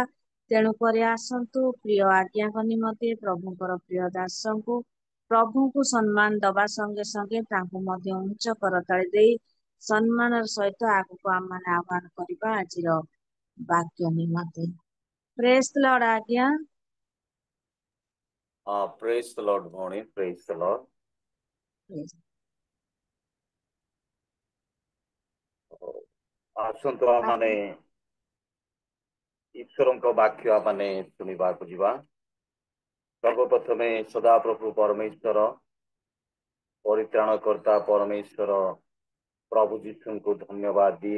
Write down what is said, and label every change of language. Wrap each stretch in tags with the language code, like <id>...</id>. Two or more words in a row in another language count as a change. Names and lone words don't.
<or>ତେଣୁକରି ଆସନ୍ତୁ ପ୍ରିୟ ଆଜ୍ଞାଙ୍କ ନିମନ୍ତେ ପ୍ରଭୁଙ୍କର ପ୍ରିୟ ଦାସଙ୍କୁ ପ୍ରଭୁଙ୍କୁ ସମ୍ମାନ ଦବା ସଙ୍ଗେ ସଙ୍ଗେ ତାଙ୍କୁ ମଧ୍ୟ ଉଚ୍ଚ କରତାଳି ଦେଇ ସମ୍ମାନର ସହିତ ଆଗକୁ ଆମମାନେ ଆହ୍ୱାନ କରିବା ଆଜିର ବାକ୍ୟ ନିମନ୍ତେ।</or> <en>Praise the Lord ଆଜ୍ଞା। Praise the Lord, morning. Praise the Lord.</en> <or>ଆସନ୍ତୁ ଆମମାନେ ଈଶ୍ୱରଙ୍କ ବାକ୍ୟ ଆମମାନେ ଶୁଣିବାକୁ ଯିବା। ସର୍ବପ୍ରଥମେ ସଦାପ୍ରଭୁ ପରମେଶ୍ୱର ପରିତ୍ରାଣକର୍ତ୍ତା ପରମେଶ୍ୱର ପ୍ରଭୁ ଯୀଶୁଙ୍କୁ ଧନ୍ୟବାଦ ଦିଏ।</or>